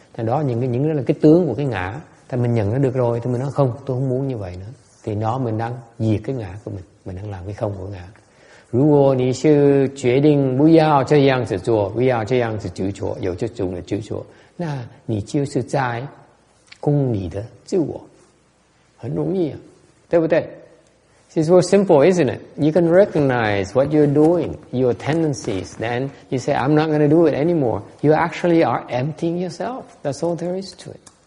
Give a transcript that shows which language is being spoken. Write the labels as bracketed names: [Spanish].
[Vietnamese] Thành đó những đó là cái tướng của cái ngã. Thì mình nhận nó được rồi, thì mình nói không, tôi không muốn như vậy nữa. Thì đó mình đang diệt cái ngã của mình đang làm cái không của ngã. [Chinese] 如果你是决定不要这样子做，不要这样子执着，有这种的执着，那你就是在攻你的自我，很容易啊，对不对？ [English] It's so simple, isn't it? You can recognize what you're doing, your tendencies, then you say, I'm not going to do it anymore. You actually are emptying yourself. That's all there is to it.